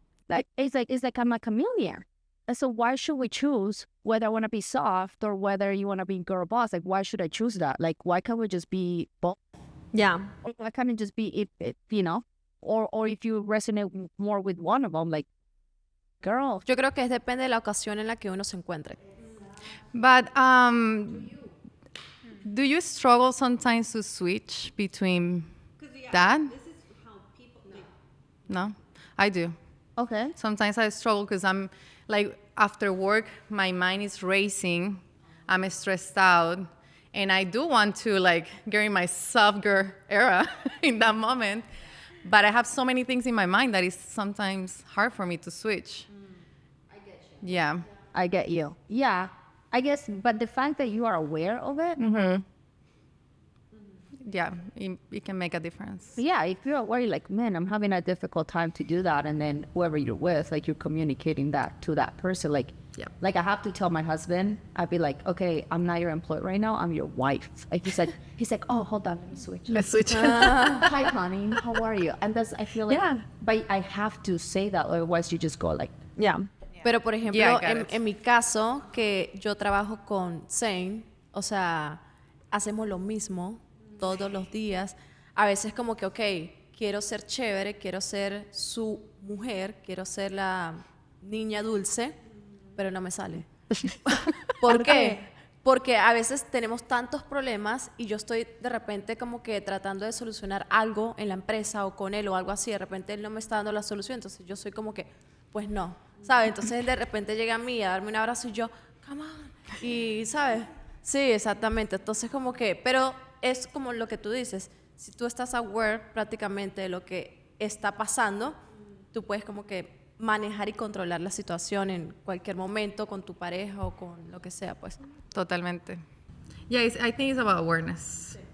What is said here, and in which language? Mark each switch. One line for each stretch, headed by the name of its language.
English: Like it's like I'm a chameleon. And so why should we choose whether I want to be soft or whether you want to be girl boss? Like, why should I choose that? Like, why can't we just be both? Yeah. Why can't it just be, you know? Or if you resonate more with one of them, like, girl.
Spanish: Yo creo que depende de la ocasión en la que uno se encuentre.
English: But do you struggle sometimes to switch between that? This is how people. No, I do. Okay. Sometimes I struggle because I'm like after work, my mind is racing. I'm stressed out. And I do want to like get in my soft girl era in that moment. But I have so many things in my mind that it's sometimes hard for me to switch. I get you. Yeah. I get you. Yeah. I guess, but the fact that you are aware of it, yeah, it can make a difference. Yeah, if you're worried, like, man, I'm having a difficult time to do that, and then whoever you're with, like, you're communicating that to that person, like, Yeah. like I have to tell my husband, I'd be like, okay, I'm not your employee right now, I'm your wife. Like, he's like, oh, hold on, let me switch. Let's switch. Hi, honey, how are you? And that's, I feel like, Yeah. but I have to say that, otherwise you just go like, Yeah.
Spanish: Pero, por ejemplo,
English: Yeah, I got it.
Spanish: en mi caso, que yo trabajo con Zane, o sea, hacemos lo mismo todos los días. A veces como que, ok, quiero ser chévere, quiero ser su mujer, quiero ser la niña dulce, pero no me sale. ¿Por qué? Porque a veces tenemos tantos problemas y yo estoy de repente como que tratando de solucionar algo en la empresa o con él o algo así. De repente él no me está dando la solución, entonces yo soy como que, pues no, ¿sabes? Entonces él de repente llega a mí a darme un abrazo y yo,
English: come on.
Spanish: Y, ¿sabes? Sí, exactamente. Entonces como que, pero es como lo que tú dices. Si tú estás aware prácticamente de lo que está pasando, tú puedes como que manejar y controlar la situación en cualquier momento con tu pareja o con lo que sea, pues. Totalmente.
English: Yeah, I think it's about awareness.